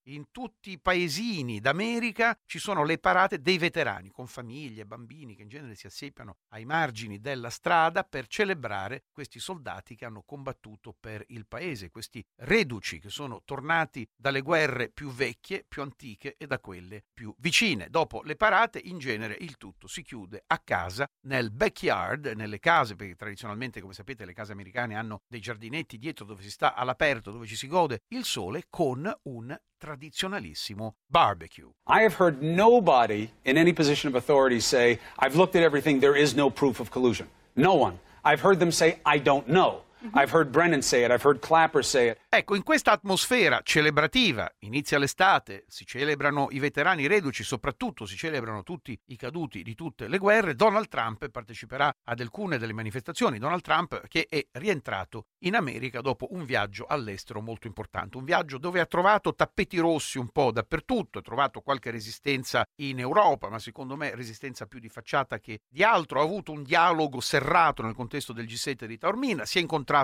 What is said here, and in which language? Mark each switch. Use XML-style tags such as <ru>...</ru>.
<it>In tutti i paesini d'America ci sono le parate dei veterani, con famiglie, bambini che in genere si assiepano ai margini della strada per celebrare questi soldati che hanno combattuto per il paese, questi reduci che sono tornati dalle guerre più vecchie, più antiche e da quelle più vicine. Dopo le parate, in genere il tutto si chiude a casa, nel backyard, nelle case, perché tradizionalmente, come sapete, le case americane hanno dei giardinetti dietro dove si sta all'aperto, dove ci si gode il sole, con un tradizionalissimo barbecue.</it> <en>I have heard nobody in any position of authority say, I've looked at everything, there is no proof of collusion. No one. I've heard them say, I don't know. I've heard Brennan say it, I've heard Clapper say it.</en> <it>Ecco, in questa atmosfera celebrativa, inizia l'estate, si celebrano i veterani reduci, soprattutto si celebrano tutti i caduti di tutte le guerre, Donald Trump parteciperà ad alcune delle manifestazioni. Donald Trump, che è rientrato in America dopo un viaggio all'estero molto importante, un viaggio dove ha trovato tappeti rossi un po' dappertutto, ha trovato qualche resistenza in Europa, ma secondo me resistenza più di facciata che di altro, ha avuto un dialogo serrato nel contesto del G7 di Taormina, si è incontrato</it>